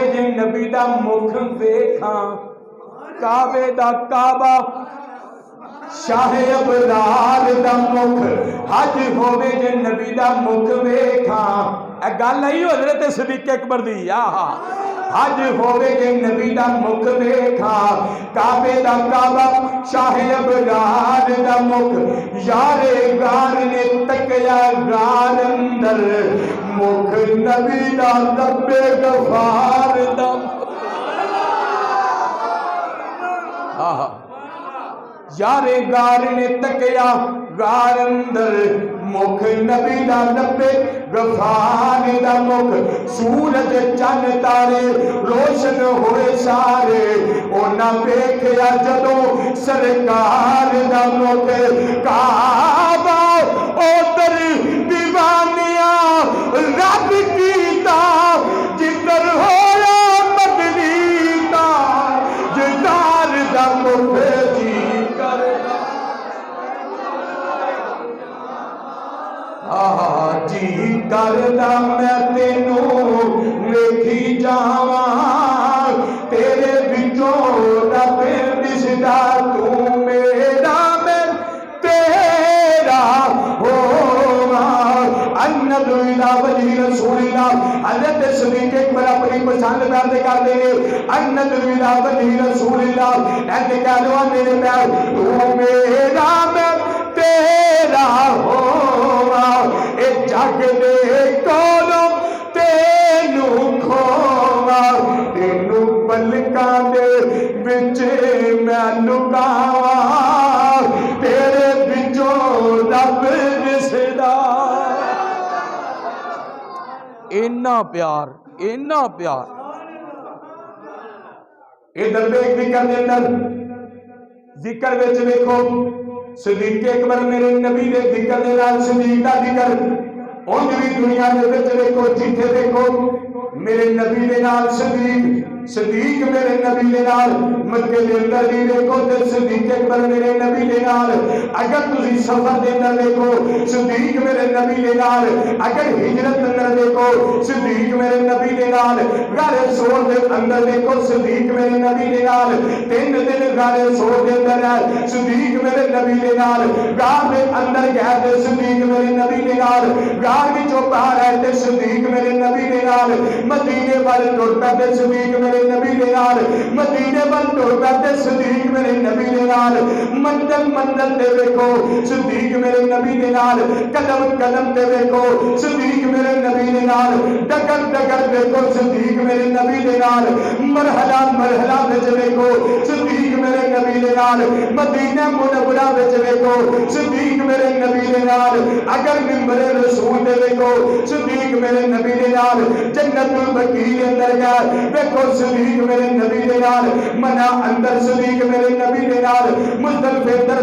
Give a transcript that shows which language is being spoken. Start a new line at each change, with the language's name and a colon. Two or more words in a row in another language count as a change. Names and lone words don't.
Punjabi: جے نبی دا مکھ ویکھاں کعبے دا کعبہ شاہ ابرار دا مکھ حج ہووے جے نبی دا مکھ ویکھاں اے گل نہیں حضرت صدیق اکبر دی حج ہووے جے نبی دا مکھ ویکھاں کعبے دا کعبہ شاہ ابرار دا مکھ یار غار نے تکیا غار اندر مکھ نبی دا رب غفار دا یار غار نے تکیا غار اندر مکھ نبی دا رب غفار دا مکھ سورج چن تارے روشن ہوئے سارے اونا ویکھیا جدوں سرکار دا مکھ کعبہ اوتر دیوانیاں رب کیتا جدر ہویا مدنی دا جدار دا مکھ جی کردا میں تینوں ویکھی جاواں تیرے وچوں رب دسدا تو میرا میں تیرا
Urdu: ہوواں
Arabic: انظر الی وجہ رسول اللہ
Urdu: حضرت صدیق اکبر اپنی پسند پیار کرتے ہیں
Arabic: انظر الی وجہ رسول اللہ
Urdu: ایسے کہہ دو میرے پیر
Punjabi: تو میرا میں تیرا ہوواں اے جگ دے کولوں تینوں کھوواں تینوں پلکاں دے وچ میں لکاواں تیرے وچوں رب دسدا اینا پیار
Urdu: ادھر دیکھ
Punjabi: ذکر دے اندر ذکر وچ ویکھو صدیق اکبر میرے نبی دے ذکر دے نال صدیق دا ذکر اونج بھی دنیا دے وچ ویکھو جتھے ویکھو میرے نبی دے نال صدیق میرے نبی دے نال مکے دے اندر بھی ویکھو تے صدیق اکبر میرے نبی دے نال اگر تسی سفر دے اندر ویکھو صدیق میرے نبی دے نال اگر ہجرت اندر ویکھو صدیق میرے نبی دے نال غار سور دے اندر ویکھو صدیق میرے نبی دے نال 3 دن غار سور دے اندر ہے صدیق میرے نبی دے نال غار دے اندر گئے تے صدیق میرے نبی دے نال غار وچوں باہر آئے تے صدیق میرے نبی دے نال مدینے وال ٹر پے تے صدیق میرے نبی دے نال مدینے وال ٹر پے تے صدیق میرے نبی دے نال منزل تے ویکھو صدیق میرے نبی دے نال قدم تے ویکھو صدیق میرے نبی دے نال ڈگر ویکھو صدیق میرے نبی دے نال مرحلہ وچ ویکھو صدیق میرے نبی دے نال مدینہ منورہ وچ ویکھو صدیق میرے نبی دے نال اگر منبر رسول تے ویکھو صدیق میرے نبی دے نال جنت البقیع دے اندر گئے ویکھو صدیق میرے نبی دے نال منا اندر صدیق میرے نبی دے نال مزدلفہ اندر